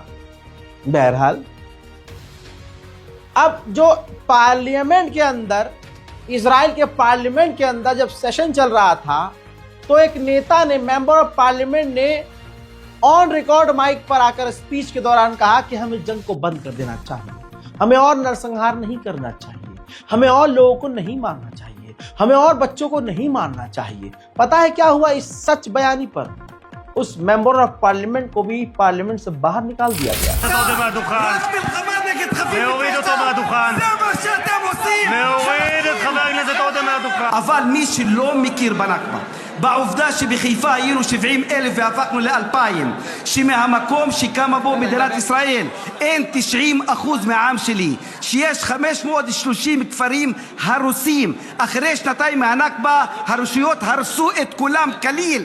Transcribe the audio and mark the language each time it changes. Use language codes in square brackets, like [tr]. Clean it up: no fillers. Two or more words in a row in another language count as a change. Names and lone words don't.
[hi] बहरहाल, अब जो पार्लियामेंट के अंदर, इजराइल के पार्लियामेंट के अंदर जब सेशन चल रहा था, तो एक नेता ने, [en] member of parliament [hi] ने [en] on record [hi] माइक पर आकर स्पीच के दौरान कहा कि हमें जंग को बंद कर देना चाहिए, हमें और नरसंहार नहीं करना चाहिए, हमें और लोगों को नहीं मारना चाहिए, हमें और बच्चों को नहीं मारना चाहिए। पता है क्या हुआ इस सच बयानी पर? उस [en] member of parliament [hi] को भी पार्लियामेंट से बाहर निकाल दिया गया। [he] אבל מי שלא מכיר בנכבה, בעובדה שבחיפה היינו 70,000 והפכנו ל2,000, שמהמקום שקמה בו מדינת ישראל אין 90% מהעם שלי, שיש 530 כפרים הרוסים, אחרי שנתיים מהנכבה הרשויות הרסו את כולם כליל.